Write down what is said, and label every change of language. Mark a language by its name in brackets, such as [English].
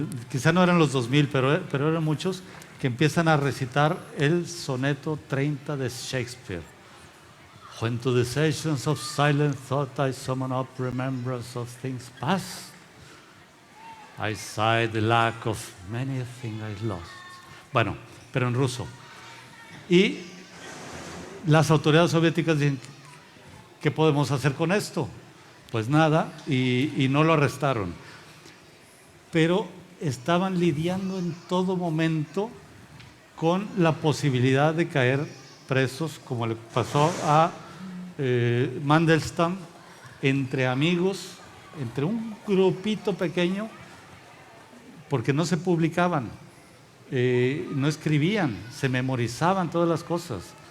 [Spanish] Quizá no eran los 2000, pero eran muchos que empiezan a recitar el soneto 30 de Shakespeare. [English] When to the sessions of silent thought I summon up remembrance of things past, I sigh the lack of many a thing I lost. [Spanish] Bueno, pero en ruso. Y las autoridades soviéticas dicen, ¿qué podemos hacer con esto? Pues nada, y no lo arrestaron. Pero estaban lidiando en todo momento con la posibilidad de caer presos, como le pasó a Mandelstam, entre amigos, entre un grupito pequeño, porque no se publicaban, no escribían, se memorizaban todas las cosas.